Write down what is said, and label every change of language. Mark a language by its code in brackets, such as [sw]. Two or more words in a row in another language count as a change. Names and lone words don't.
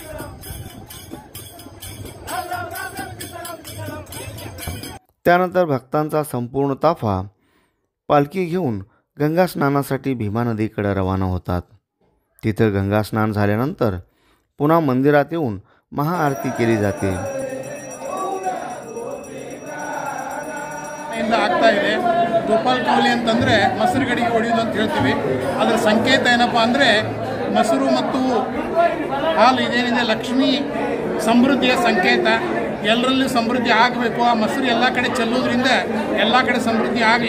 [mr] त्यानंतर भक्तांचा संपूर्ण ताफा पालखी घेऊन गंगा स्नानासाठी भीमा नदीकडे रवाना होतात। तिथं गंगा स्नान झाल्यानंतर पुन्हा मंदिरात येऊन महाआरती केली जाते। [kn] ಆಗ್ತಾ ಇದೆ ಗೋಪಾಲ್ ಕೌಲಿ ಅಂತಂದ್ರೆ ಮೊಸರು ಗಡಿಗೆ ಹೊಡೆಯೋದು ಅಂತ ಹೇಳ್ತೀವಿ। ಅದರ ಸಂಕೇತ ಏನಪ್ಪ ಅಂದರೆ ಮೊಸರು ಮತ್ತು ಹಾಲು ಇದೇನಿದೆ ಲಕ್ಷ್ಮೀ ಸಮೃದ್ಧಿಯ ಸಂಕೇತ। ಎಲ್ಲರಲ್ಲೂ ಸಮೃದ್ಧಿ ಆಗಬೇಕು, ಆ ಮೊಸರು ಎಲ್ಲ ಕಡೆ ಚೆಲ್ಲೋದ್ರಿಂದ ಎಲ್ಲ ಕಡೆ ಸಮೃದ್ಧಿ ಆಗಲಿ।